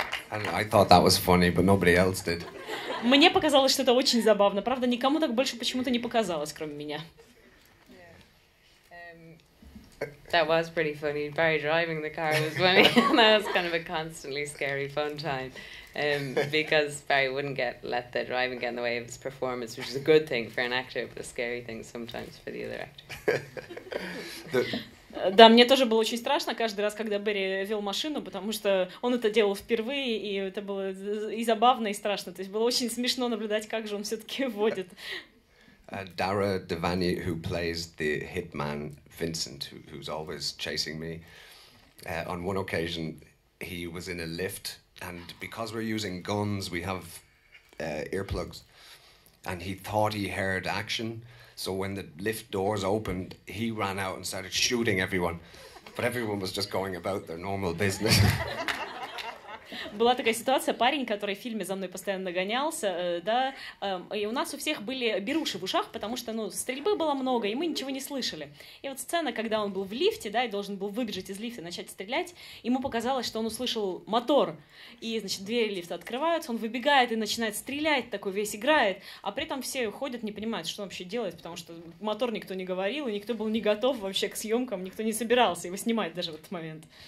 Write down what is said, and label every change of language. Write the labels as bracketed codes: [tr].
[en] And I thought that was funny, but nobody else did. [ru] Мне показалось, что это очень забавно. Правда, никому так больше почему-то не показалось, кроме меня. [en] That was pretty funny. Barry driving the car was funny. That was kind of a constantly scary fun time. Because Barry wouldn't let the driving get in the way of his performance, which is a good thing for an actor, but a scary thing sometimes for the other actor. [ru] Да, мне тоже было очень страшно каждый раз, когда Берри вел машину, потому что он это делал впервые, и это было и забавно, и страшно. То есть было очень смешно наблюдать, как же он все-таки водит. [en] Dara Devani, who plays the hitman Vincent, who's always chasing me, on one occasion he was in a lift, and because we're using guns, we have earplugs, and he thought he heard action. So when the lift doors opened, he ran out and started shooting everyone. But everyone was just going about their normal business. [ru] Была такая ситуация, парень, который в фильме за мной постоянно нагонялся, да, и у нас у всех были беруши в ушах, потому что, ну, стрельбы было много, и мы ничего не слышали. И вот сцена, когда он был в лифте, да, и должен был выбежать из лифта и начать стрелять, ему показалось, что он услышал мотор, и, значит, двери лифта открываются, он выбегает и начинает стрелять, такой весь играет, а при этом все уходят, не понимают, что он вообще делает, потому что мотор никто не говорил, и никто был не готов вообще к съемкам, никто не собирался его снимать даже в этот момент.